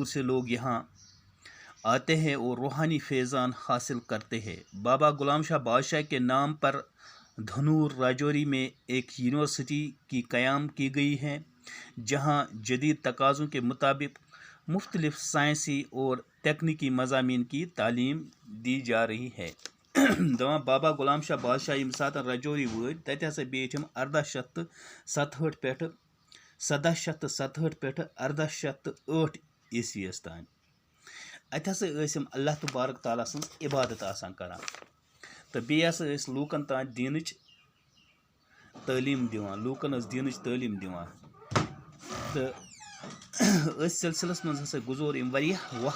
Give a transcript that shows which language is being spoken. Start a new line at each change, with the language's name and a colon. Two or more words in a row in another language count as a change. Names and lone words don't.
Urdu: سے لوگ یہاں آتے ہیں اور روحانی فیضان حاصل کرتے ہیں بابا غلام شاہ بادشاہ کے نام پر دھنور راجوری میں ایک یونیورسٹی کی قیام کی گئی ہے جہاں جدید تقاضوں کے مطابق مختلف سائنسی اور تکنیکی مضامین کی تعلیم دی جا رہی ہے
Kashmiri: دپان بابا غلام شاہ بادشاہ ییٚمہِ ساتہٕ راجوری وٲتۍ تَتہِ ہسا بیٖٹھۍ یِم 1767 پٮ۪ٹھٕ 1767 پٮ۪ٹھٕ 1808 عیسویَس تانۍ اَتہِ ہسا ٲسۍ یِم اللہ تبارک تعالیٰ سٕنٛز عبادت آسان کران تہٕ بیٚیہِ ہسا ٲسۍ لوٗکن تانۍ دیٖنٕچ تعلیٖم دِوان لوٗکن ٲس دیٖنٕچ تعلیٖم دِوان تہٕ أتھۍ سلسلس منٛز ہسا گُزور أمۍ واریاہ